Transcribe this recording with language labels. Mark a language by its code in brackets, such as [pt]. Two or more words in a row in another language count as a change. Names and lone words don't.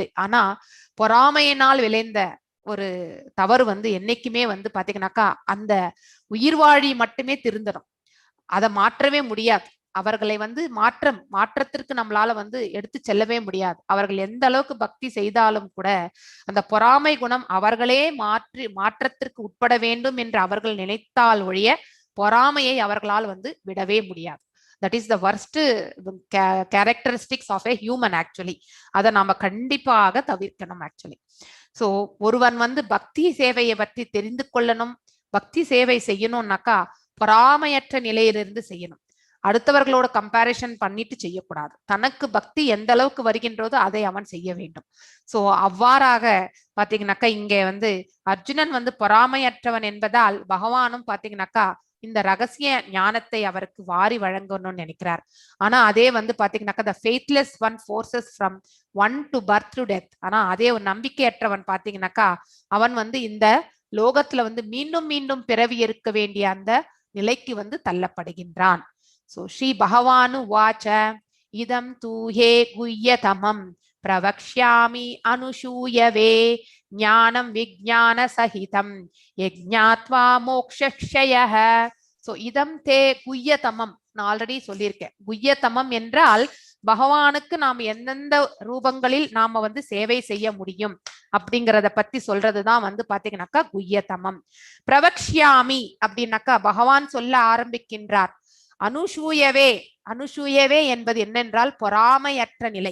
[ta] ஆனா பொறாமையினால் விளைந்த ஒரு தவறு வந்து என்னைக்குமே வந்து பாத்தீங்கன்னாக்கா அந்த உயிர்வாழி மட்டுமே திருந்தணும், அதை மாற்றவே முடியாது. அவர்களை வந்து மாற்றத்திற்கு நம்மளால வந்து எடுத்து செல்லவே முடியாது. அவர்கள் எந்த அளவுக்கு பக்தி செய்தாலும் கூட அந்த பொறாமை குணம் அவர்களே மாற்றத்திற்கு உட்பட வேண்டும் என்று அவர்கள் நினைத்தால் ஒழிய பொறாமையை அவர்களால் வந்து விடவே முடியாது. [en] That is the worst characteristics of a human actually. [ta] அதை நாம கண்டிப்பாக தவிர்க்கணும் ஆக்சுவலி. ஸோ ஒருவன் வந்து பக்தி சேவையை பற்றி தெரிந்து கொள்ளணும், பக்தி சேவை செய்யணும்னாக்கா பொறாமையற்ற நிலையிலிருந்து செய்யணும். அடுத்தவர்களோட கம்பேரிஷன் பண்ணிட்டு செய்யக்கூடாது. தனக்கு பக்தி எந்த அளவுக்கு வருகின்றதோ அதை அவன் செய்ய வேண்டும். சோ அவ்வாறாக பாத்தீங்கன்னாக்கா இங்க வந்து அர்ஜுனன் வந்து பொறாமையற்றவன் என்பதால் பகவானும் பாத்தீங்கன்னாக்கா இந்த ரகசிய ஞானத்தை அவருக்கு வாரி வழங்கணும்னு நினைக்கிறார். ஆனா அதே வந்து பாத்தீங்கன்னாக்கா [en] the faithless one forces from one to birth to death. [ta] ஆனா அதே ஒரு நம்பிக்கையற்றவன் பாத்தீங்கன்னாக்கா அவன் வந்து இந்த லோகத்துல வந்து மீண்டும் மீண்டும் பிறவி இருக்க வேண்டிய அந்த நிலைக்கு வந்து தள்ளப்படுகின்றான். [sa] So श्री भगवानु वाच इदम् तु ते गुह्यतमम् प्रवक्ष्यामि अनसूयवे ज्ञानम् विज्ञान सहितम् यज्ज्ञात्वा मोक्षक्षयः. [ta] So [sa] इदम् ते गुह्यतमम् [ta] நான் ஆல்ரெடி சொல்லியிருக்கேன். குஹ்யதமம் என்றால் பகவானுக்கு நாம் எந்தெந்த ரூபங்களில் நாம வந்து சேவை செய்ய முடியும் அப்படிங்கறத பத்தி சொல்றதுதான் வந்து பாத்தீங்கன்னாக்கா குஹ்யதமம். பிரவக்ஷ்யாமி அப்படின்னாக்கா பகவான் சொல்ல ஆரம்பிக்கின்றார். அனுஷூயவே, அனுஷூயவே என்பது என்னென்றால் பொறாமையற்ற நிலை.